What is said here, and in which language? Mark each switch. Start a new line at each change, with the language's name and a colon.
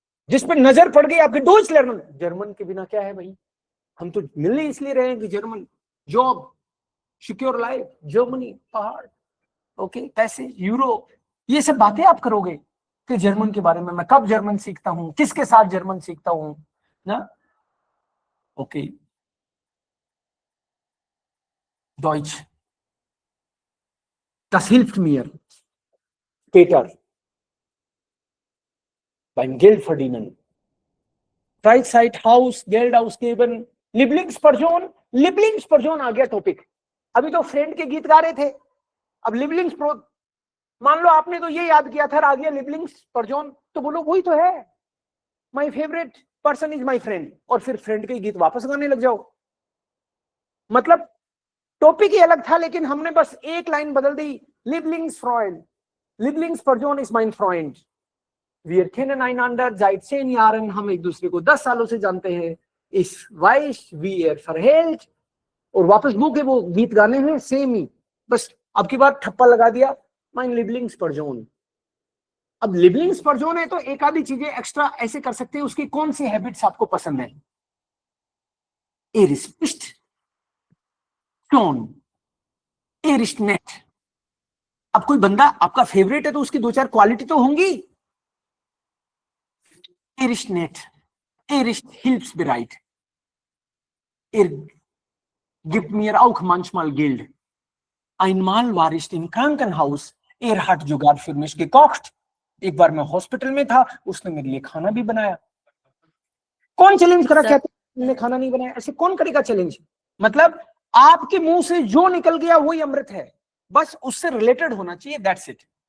Hindi: जिस पे नजर पड़ गई आपके, डोइच लर्नर, जर्मन के बिना क्या है भाई, हम तो मिलने इसलिए रहे हैं कि German, job, secure life, Germany, पहाड़, ओके, पैसे, यूरो, ये सब बातें आप करोगे कि जर्मन के बारे में, मैं कब जर्मन सीखता हूं, किसके साथ जर्मन सीखता हूं ना, okay.
German: डॉइच, das hilft mir später beim Geld verdienen। राइट साइड हाउस, गेल्ड ausgeben, Lieblingsperson, Lieblingsperson आ गया टॉपिक।
Hindi: अभी तो फ्रेंड के गीत गा रहे थे, अब Lieblingsperson, मान लो आपने तो ये याद किया था, आ गया Lieblingsperson, तो बोलो वही तो है,
English: my favourite person is my friend,
Hindi: और फिर फ्रेंड के गीत वापस गाने लग जाओ। मतलब टॉपिक ही अलग था, लेकिन हमने बस एक लाइन बदल दी, Lieblingsfreund,
German: Lieblingsperson ist mein Freund। Wir kennen einander seit 10 Jahren,
Hindi: हम एक दूसरे को 10 सालों से जानते हैं।
German: Ich weiß wie er verhält,
Hindi: और वापस वो के वो गीत गाने हैं सेम ही, बस अब की बार ठप्पा लगा दिया,
German: mein Lieblingsperson।
Hindi: अब Lieblingsperson है तो एक आधी चीजें एक्स्ट्रा ऐसे कर सकते हैं, उसकी कौन सी हैबिट्स आपको पसंद है।
German: Er ist schon, er ist nett।
Hindi: अब कोई बंदा आपका फेवरेट है तो उसकी 2-4 क्वालिटी तो होंगी।
German: Er ist nett, er ist hilfsbereit, er gibt mir auch manchmal Geld, einmal war ich im Krankenhaus, er hat sogar für mich gekocht।
Hindi: एक बार मैं हॉस्पिटल में था, उसने मेरे लिए खाना भी बनाया। कौन चैलेंज करा, कहते तुमने खाना नहीं बनाया, ऐसे कौन करेगा चैलेंज? मतलब आपके मुंह से जो निकल गया वही अमृत है, बस उससे रिलेटेड होना चाहिए,
English: That's it.